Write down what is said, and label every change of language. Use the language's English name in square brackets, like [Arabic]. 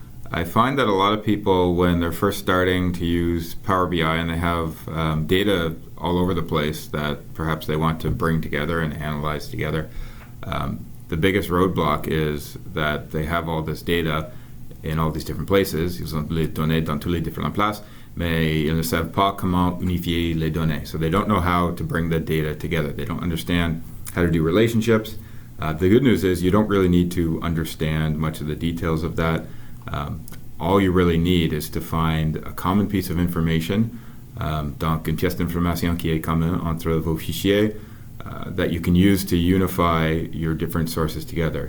[English] I find that a lot of people, when they're first starting to use Power BI and they have data all over the place that perhaps they want to bring together and analyze together, the biggest roadblock is that they have all this data in all these different places. [French] Ils ont les données dans toutes les différentes places, mais ils ne savent pas comment unifier les données. [English] So they don't know how to bring the data together. They don't understand how to do relationships. The good news is you don't really need to understand much of the details of that. All you really need is to find a common piece of information, [French] donc une pièce d'information qui est commune entre vos fichiers, [English] that you can use to unify your different sources together.